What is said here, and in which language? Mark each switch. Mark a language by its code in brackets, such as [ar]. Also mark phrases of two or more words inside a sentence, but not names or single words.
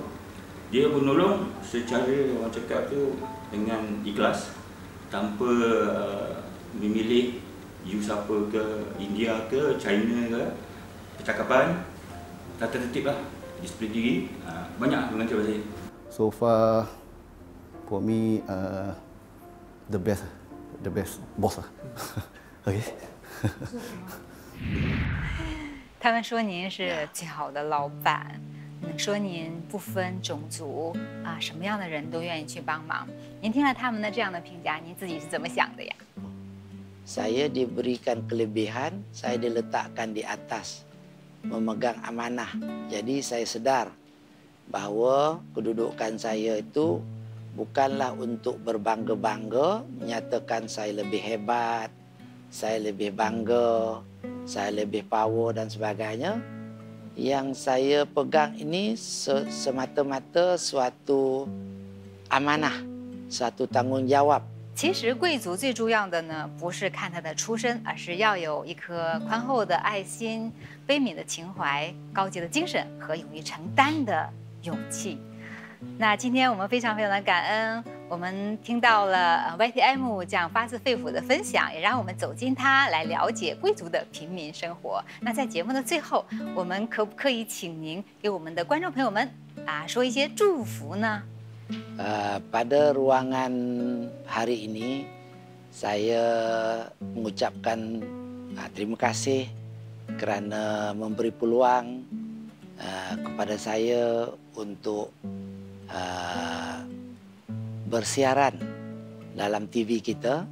[ms] Dia menolong secara orang cakap tu dengan ikhlas, tanpa memilih you siapa ke, India ke, China ke, percakapan tata tertib lah. disiplin diri, banyak mengajar saya. [en] So far, for me, the best boss 啊。OK。 [zh] 他们说您是最好的老板，说您不分种族什么样的人都愿意去帮忙。您听了他们的这样的评价，您自己是怎么想的呀？ [ms] Saya diberikan kelebihan, saya diletakkan di atas, memegang amanah. Jadi saya sedar bahawa kedudukan saya itu bukanlah untuk berbangga-bangga, menyatakan saya lebih hebat, saya lebih bangga, saya lebih power dan sebagainya. Yang saya pegang ini semata-mata suatu amanah, suatu tanggungjawab. [zh] 其实贵族最重要的呢，不是看他的出身，而是要有一颗宽厚的爱心、悲悯的情怀、高洁的精神和勇于承担的勇气。那今天我们非常的感恩，我们听到了YTM 这样发自肺腑的分享，也让我们走进它，来了解贵族的平民生活。那在节目的最后，我们可不可以请您给我们的观众朋友们说一些祝福呢？ [ms] Pada ruangan hari ini saya mengucapkan terima kasih kerana memberi peluang kepada saya untuk bersiaran dalam TV kita.